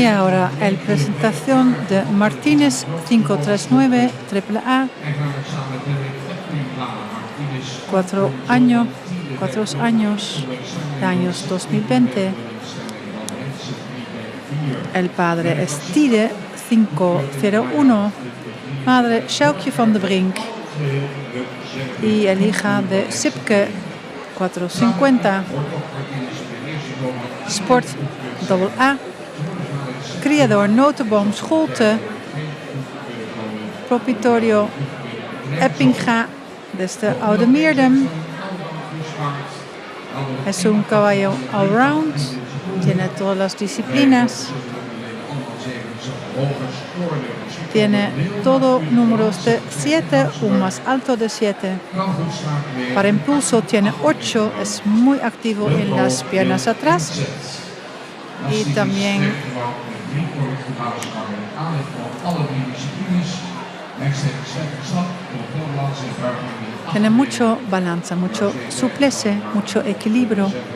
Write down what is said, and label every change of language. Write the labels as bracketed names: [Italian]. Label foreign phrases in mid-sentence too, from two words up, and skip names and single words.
[Spanish] Y ahora el presentación de Martínez 539 triple A. [Dutch] En gaan we samen met Derek Epringa. [Spanish] Martinez 4 años, de años 2020. El padre es Tide 501, madre Sjoukje van de Brink y el hija de Sipke 450. Sport AA, criador Notenboom Scholte, propitorio Eppinga desde Oude Meerdem. Es un caballo all-round, tiene todas las disciplinas, tiene todo números de 7, un más alto de 7. Para impulso tiene 8, es muy activo en las piernas atrás y también tiene mucho balance, mucho suplece, mucho equilibrio.